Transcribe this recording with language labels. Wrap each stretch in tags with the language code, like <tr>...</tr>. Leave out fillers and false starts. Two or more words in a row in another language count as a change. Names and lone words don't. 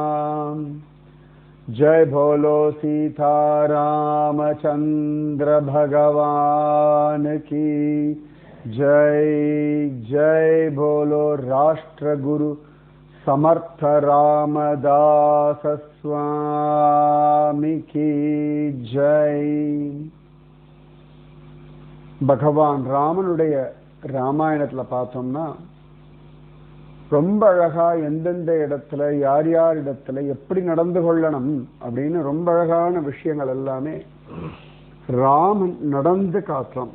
<hi>जय बोलो सीता रामचंद्र भगवान की जय। जय बोलो राष्ट्र गुरु समर्थ रामदास स्वामी की जय।</hi> <ta>பகவான் ராமனுடைய ராமாயணத்துல பார்த்தோம்னா ரொம்ப அழகா எந்தெந்த இடத்துல யார் யார் இடத்துல எப்படி நடந்து கொள்ளணும் அப்படின்னு ரொம்ப அழகான விஷயங்கள் எல்லாமே ராமன் நடந்து காட்டுறான்.</ta>